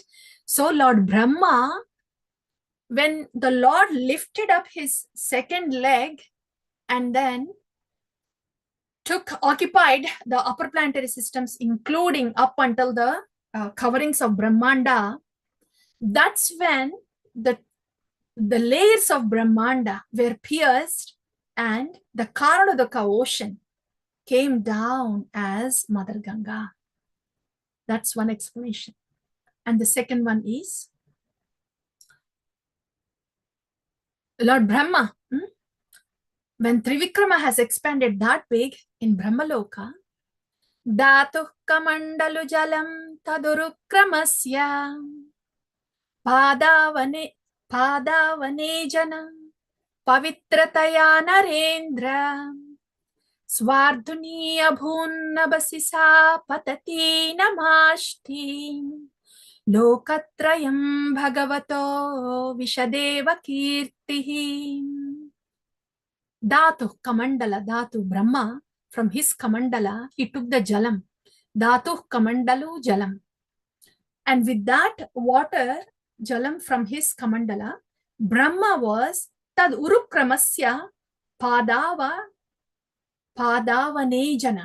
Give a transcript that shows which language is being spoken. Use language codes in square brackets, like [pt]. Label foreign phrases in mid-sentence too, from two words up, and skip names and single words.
[en] So Lord Brahma, when the Lord lifted up his second leg and then occupied the upper planetary systems, including up until the coverings of Brahmanda, that's when the layers of Brahmanda were pierced and the Karnataka ocean came down as Mother Ganga. That's one explanation. And the second one is Lord Brahma, when Trivikrama has expanded that big in Brahmaloka, [sa] Dhatu Kamandalu Jalam Tadurukramasya Padavane Janam Pavitrataya Narendra Swardhuniya Bhunnabasisa Patati Namashti Lokatrayam Bhagavato Vishadeva Kirtihi. Dhatu Kamandala, Dhatu Brahma, [en] from his Kamandala, he took the Jalam. [sa] Dhatu Kamandalu Jalam. [en] And with that water, Jalam from his Kamandala, Brahma was [sa] Tad Urukramasya Padavanejana.